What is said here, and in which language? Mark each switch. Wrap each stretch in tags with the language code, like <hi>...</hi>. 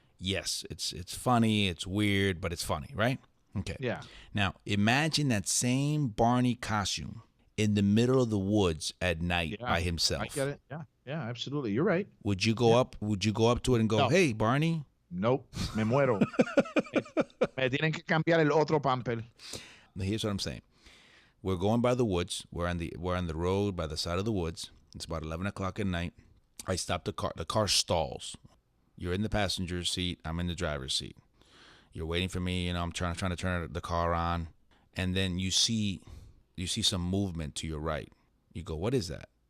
<en>Yes, it's funny. It's weird, but it's funny, right? Okay. Yeah. Now, imagine that same Barney costume in the middle of the woods at night by himself. I get it. Yeah, absolutely. You're right. Would you go up? Would you go up to it and go, No. "Hey, Barney"?</en> <es>Nope. Me muero. Me tienen que cambiar el otro pamper.</es> <en>Here's what I'm saying. We're going by the woods. We're on the road by the side of the woods. It's about 11 o'clock at night. I stop the car. The car stalls. You're in the passenger seat. I'm in the driver's seat. You're waiting for me. I'm trying to turn the car on, and then you see some movement to your right. You go, "What is that?"</en>